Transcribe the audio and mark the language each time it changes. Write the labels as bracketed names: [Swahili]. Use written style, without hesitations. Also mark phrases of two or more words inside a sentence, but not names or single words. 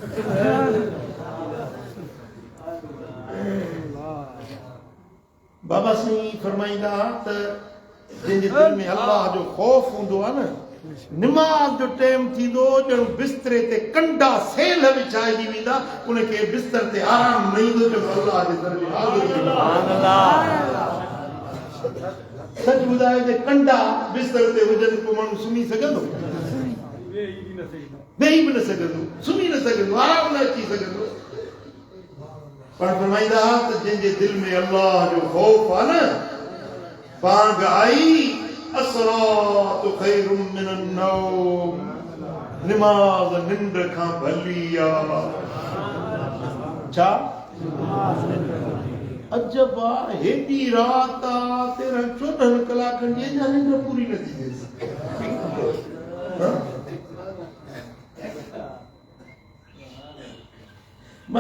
[Sindhi] बाबा साईं फरमाईंदा त जंहिंजे दिलि में अल्लाह जो ख़ौफ़ हूंदो आहे न नमाज जो टाइम थींदो ॼण बिस्तरे ते कंडा सेल विछाइजी वेंदा उनखे बिस्तर ते आराम न ईंदो जो अल्लाह जे दर में हाज़िर सच ॿुधाए जे कंडा बिस्तर ते हुजनि को माण्हू सुम्ही सघंदो वेही बि न सघंदो सुम्ही न सघंदो आराम न अची सघंदो पर फरमाईंदा त जंहिंजे दिलि में अल्लाह जो ख़ौफ़ आहे न पाण आई [Arabic] الصلاة خير من النوم [Sindhi] नमाज निंड खां भली आहे छा अजब आहे हेॾी रात आहे 13-14 कलाकनि जी अञा निंड पूरी नथी थिए मां